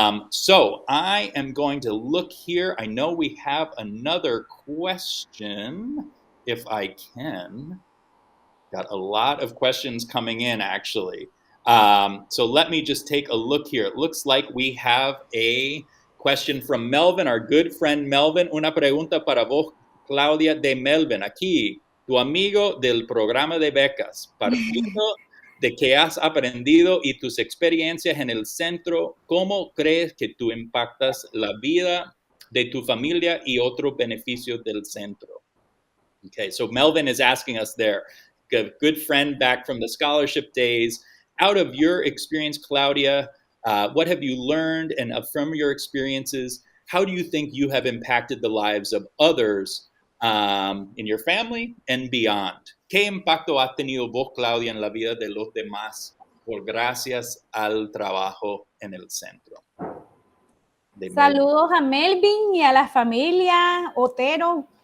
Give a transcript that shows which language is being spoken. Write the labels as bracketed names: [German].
[English] So I am going to look here. I know we have another question, if I can. Got a lot of questions coming in, actually. So let me just take a look here. It looks like we have a question from Melvin, our good friend Melvin. [Spanish] Una pregunta para vos, Claudia, de Melvin. Aquí, tu amigo del programa de becas. Partiendo de que has aprendido y tus experiencias en el centro, ¿cómo crees que tú impactas la vida de tu familia y otros beneficios del centro? [English] Okay, so Melvin is asking us there, a good friend back from the scholarship days. Out of your experience, Claudia, what have you learned? And from your experiences, how do you think you have impacted the lives of others in your family and beyond? [Spanish] ¿Qué impacto has tenido vos, Claudia, en la vida de los demás por gracias al trabajo en el centro? Saludos a Melvin y a la familia Otero.